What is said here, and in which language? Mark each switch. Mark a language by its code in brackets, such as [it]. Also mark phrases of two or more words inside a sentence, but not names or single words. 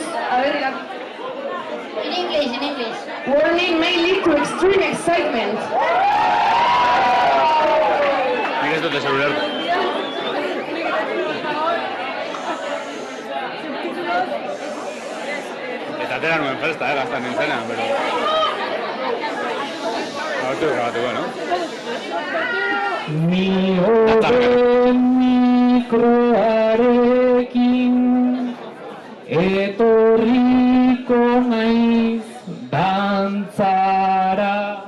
[es] A ver, [en] In English. Warning may lead to extreme excitement. [es] Mira esto de celular. [eu] Eta atera nuen festa, gaztan nintzena, pero... Grabatuko, no? Ni hobe mikroarekin etorriko naiz dantzara.